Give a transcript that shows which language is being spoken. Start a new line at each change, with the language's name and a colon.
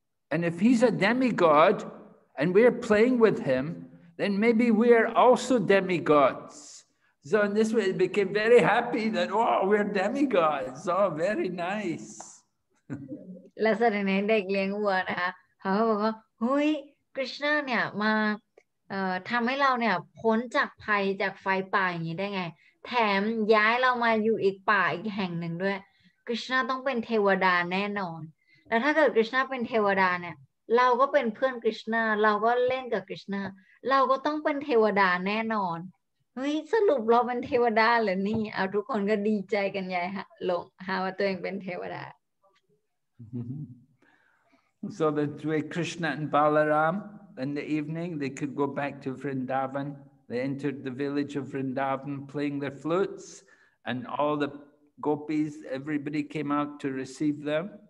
English: And if he's a demigod and we're playing with him, then maybe we're also demigods. So in this way, it became very happy that, oh, we're demigods. Oh, very nice.
Thai: แล้วแสดงในเด็กเลี้ยงวัวนะคะเขาก็บอกว่าเฮ้ยกฤษณะเนี่ยมาทำให้เราเนี่ยพ้นจากภัยจากไฟป่าอย่างนี้ได้ไงแถมย้ายเรามาอยู่อีกป่าอีกแห่งหนึ่งด้วยกฤษณะต้องเป็นเทวดาแน่นอนแล้วถ้าเกิดกฤษณะเป็นเทวดาเนี่ยเราก็เป็นเพื่อนกฤษณะเราก็เล่นกับกฤษณะเราก็ต้องเป็นเทวดาแน่นอนเฮ้ยสรุปเราเป็นเทวดาเหรอนี่เอาทุกคนก็ดีใจกันใหญ่ฮะหลงหาว่าตัวเองเป็นเทวดา
English: So that way Krishna and Balaram in the evening they could go back to Vrindavan. They entered the village of Vrindavan playing their flutes, and all the gopis, everybody came out to receive them.